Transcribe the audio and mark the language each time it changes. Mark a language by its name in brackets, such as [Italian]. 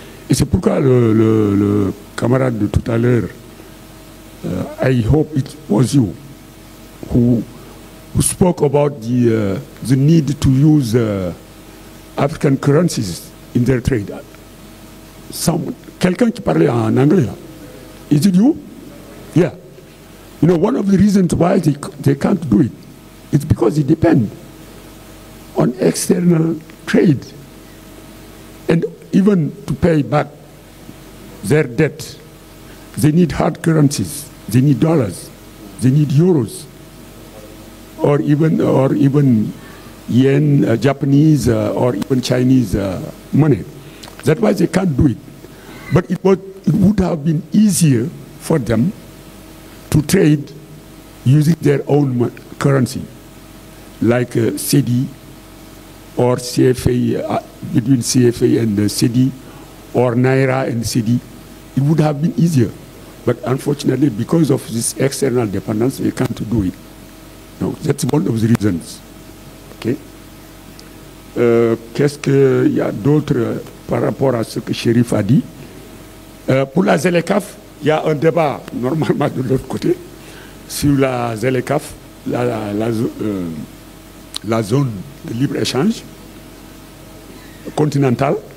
[French] Et c'est pourquoi le camarade de tout à l'heure, [English] I hope it was you, who spoke about the need to use African currencies in their trade. [French] Quelqu'un qui parlait en anglais là. [English] Is it you? Yeah. You know, one of the reasons why they can't do it, it's because it depends on external trade. And even to pay back their debt, they need hard currencies. They need dollars. They need euros. Or even yen, Japanese, or even Chinese money. That's why they can't do it. But it would have been easier for them to trade using their own currency, like CEDI or CFA, between CFA and CEDI, or Naira and CEDI. It would have been easier. But unfortunately, because of this external dependence, we can't do it. No, that's one of the reasons. Okay. [French] Qu'est-ce qu'il y a d'autre par rapport à ce que Chérif a dit? Pour la ZLECAf, il y a un débat normalement de l'autre côté sur la ZLECAf, la zone de libre-échange continentale.